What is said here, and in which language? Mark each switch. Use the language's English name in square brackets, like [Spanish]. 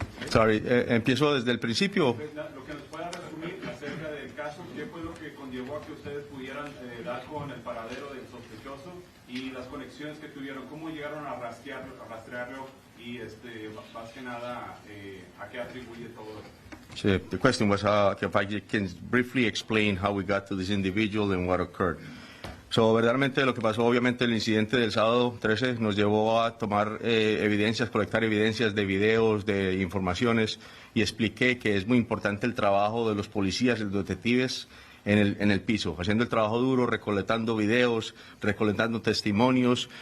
[Spanish] Sorry, empiezo desde el principio. Lo que nos pueda resumir acerca del caso, ¿qué fue lo que conllevó a que ustedes pudieran dar con el paradero del sospechoso y las conexiones que tuvieron? ¿Cómo llegaron a rastrearlo y más que nada a qué atribuye todo esto? [English] So the question was if I can briefly explain how we got to this individual and what occurred. [Spanish] So, verdaderamente lo que pasó, obviamente el incidente del sábado 13 nos llevó a tomar evidencias, colectar evidencias de videos, de informaciones, y expliqué que es muy importante el trabajo de los policías y los detectives en el piso, haciendo el trabajo duro, recolectando videos, recolectando testimonios.